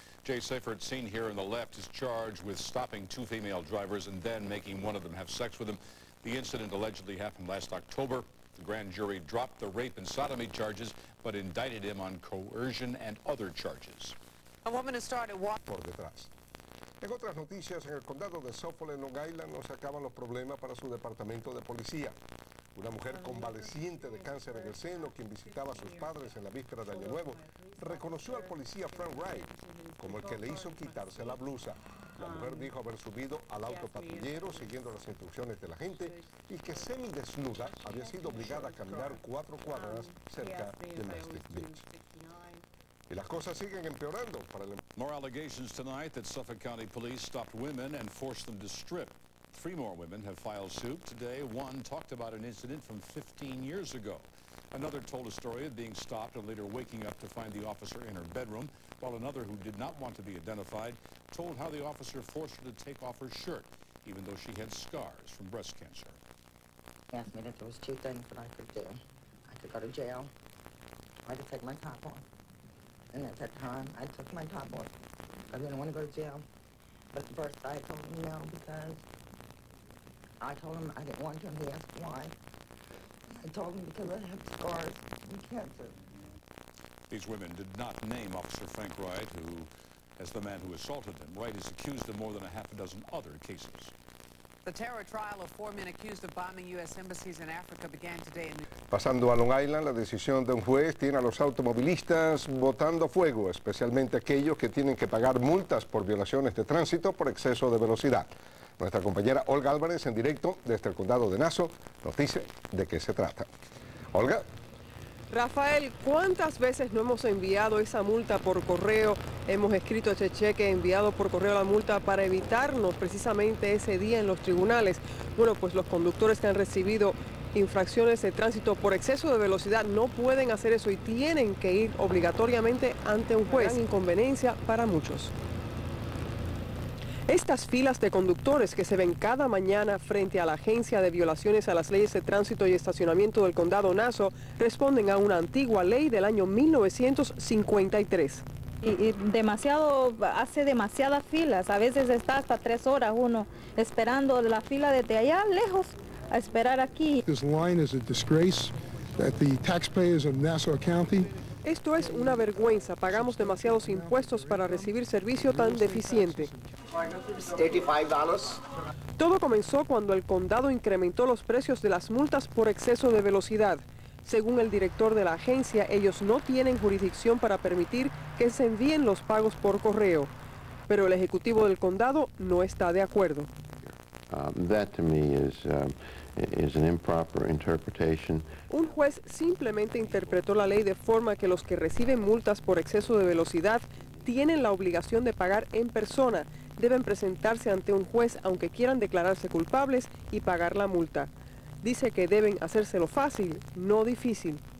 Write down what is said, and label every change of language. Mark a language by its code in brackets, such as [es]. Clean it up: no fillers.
[en] Jay Seifert, seen here on the left, is charged with stopping two female drivers and then making one of them have sex with him. The incident allegedly happened last October. The grand jury dropped the rape and sodomy charges, but indicted him on coercion and other charges. A woman who started walking [es] por detrás. En otras noticias, en el condado de Suffolk, en Long Island, no se acaban los problemas para su departamento de policía. Una mujer convaleciente de cáncer en el seno, quien visitaba a sus padres en la víspera de Año Nuevo, reconoció al policía Frank Wright como el que le hizo quitarse la blusa. La mujer dijo haber subido al auto patrullero siguiendo las instrucciones de la gente y que semidesnuda había sido obligada a caminar 4 cuadras cerca de Mystic Beach. Y las cosas siguen empeorando para el... [en] More allegations tonight that Suffolk County Police stopped women and forced them to strip. 3 more women have filed suit today. One talked about an incident from 15 years ago. Another told a story of being stopped and later waking up to find the officer in her bedroom, while another, who did not want to be identified, told how the officer forced her to take off her shirt, even though she had scars from breast cancer. He asked me that there was two things that I could do. I could go to jail, or I could take my top off. And at that time, I took my top off. I didn't want to go to jail. But at first I told him no, because I told him I didn't want to, and he asked why. I told him because I have scars and cancer. These women did not name Officer Frank Wright, who, as the man who assaulted them. Wright is accused of more than a half a dozen other cases. The terror trial of 4 men accused of bombing U.S. embassies in Africa began today in [es] Pasando a Long Island, la decisión de un juez tiene a los automovilistas botando fuego, especialmente aquellos que tienen que pagar multas por violaciones de tránsito por exceso de velocidad. Nuestra compañera Olga Álvarez, en directo desde el condado de Nassau, nos dice de qué se trata. Olga. Rafael, ¿cuántas veces no hemos enviado esa multa por correo? Hemos escrito este cheque enviado por correo la multa para evitarnos precisamente ese día en los tribunales. Bueno, pues los conductores que han recibido infracciones de tránsito por exceso de velocidad no pueden hacer eso y tienen que ir obligatoriamente ante un juez. Gran inconveniencia para muchos. Estas filas de conductores que se ven cada mañana frente a la Agencia de Violaciones a las Leyes de Tránsito y Estacionamiento del Condado Nassau responden a una antigua ley del año 1953. Y hace demasiadas filas, a veces está hasta 3 horas uno esperando la fila desde allá lejos a esperar aquí. [en] This line is a disgrace that the taxpayers of Nassau County. [es] Esto es una vergüenza. Pagamos demasiados impuestos para recibir servicio tan deficiente. $85. Todo comenzó cuando el condado incrementó los precios de las multas por exceso de velocidad. Según el director de la agencia, ellos no tienen jurisdicción para permitir que se envíen los pagos por correo. Pero el ejecutivo del condado no está de acuerdo. [en] That to me is an improper interpretation. [es] Un juez simplemente interpretó la ley de forma que los que reciben multas por exceso de velocidad tienen la obligación de pagar en persona. Deben presentarse ante un juez aunque quieran declararse culpables y pagar la multa. Dice que deben hacérselo fácil, no difícil.